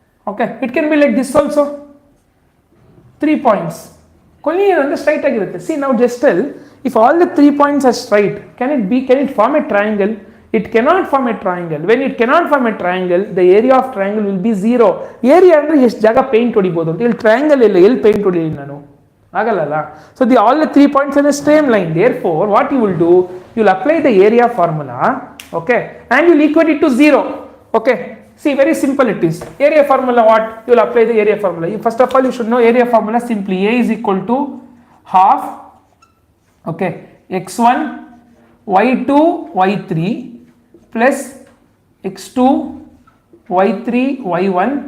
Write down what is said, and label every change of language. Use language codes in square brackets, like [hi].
[en] Okay, it can be like this also, 3 points collinear on the straight agirutte. See, now just tell, if all the 3 points are straight, can it form a triangle? It cannot form a triangle. When it cannot form a triangle, the area of triangle will be 0. [kn] Area ಅಂದ್ರೆ ಎಷ್ಟು ಜಾಗ paint ಹೊಡಿಬಹುದು ಅಂತ. ಇಲ್ಲಿ triangle ಇಲ್ಲ, ಎಲ್ಲಿ paint ಹೊಡಿಲಿ ನಾನು? ಆಗಲ್ಲ. [en] So all the 3 points are in a straight line. Therefore, what you will do, you will apply the area formula, okay, and you will equate it to 0. Okay, see, very simple it is. Area formula, what? You will apply the area formula. First of all, you should know area formula simply. A is equal to half, okay, x1 y2 y3 plus x2 y3 y1.